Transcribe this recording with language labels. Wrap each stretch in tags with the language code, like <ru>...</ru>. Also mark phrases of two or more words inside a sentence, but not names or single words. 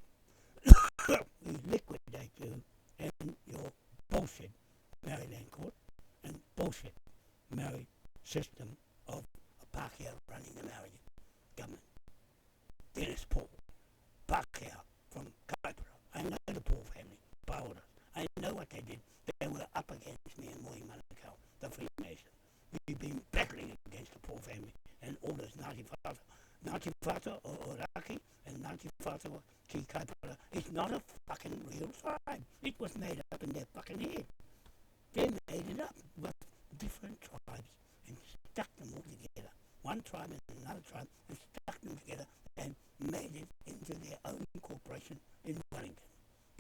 <en>We liquidate you and your bullshit Maryland court and bullshit Maori system of a Pākehā running the Maori government. Dennis Paul, Pākehā from Kaipara. I know the Paul family, Paoras. I know what they did. They were up against me and Moai Manukau, the Freemasons. We've been battling against the Paul family and all those Ngāti Whātua. Ngāti Whātua or Raki and Ngāti Whātua Ki Kaipara is not a fucking real tribe. It was made up in their fucking head. They made it up with different tribes and stuck them all together. One tribe and another tribe and stuck them together and made it into their own corporation in Wellington Parliament.</en>